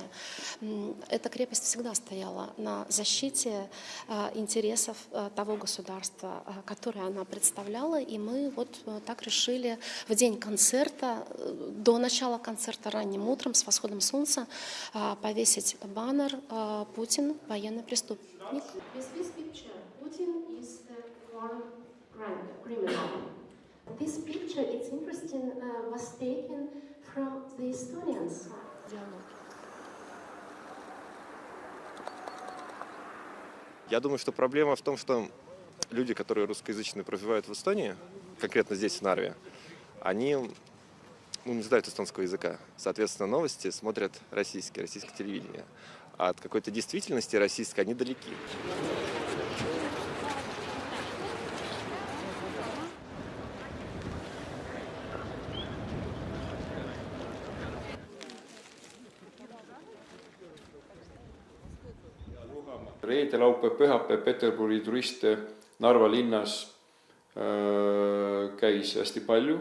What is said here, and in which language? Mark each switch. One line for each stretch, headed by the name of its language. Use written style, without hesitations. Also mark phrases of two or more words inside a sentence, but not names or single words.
Russian: Эта крепость всегда стояла на защите интересов того государства, которое она представляла, и мы вот так решили в день концерта, до начала концерта ранним утром с восходом солнца повесить баннер «Путин – военный преступник».
English: This picture, Putin is the war criminal. This picture, it's interesting, was taken from the Estonians.
Russian: Я думаю, что проблема в том, что люди, которые русскоязычные проживают в Эстонии, конкретно здесь, в Нарве, они не знают эстонского языка. Соответственно, новости смотрят российское телевидение. А от какой-то действительности российской они далеки.
Estonian: Reede, laupäev, pühapäev Peterburi turiste Narva linnas käis hästi palju.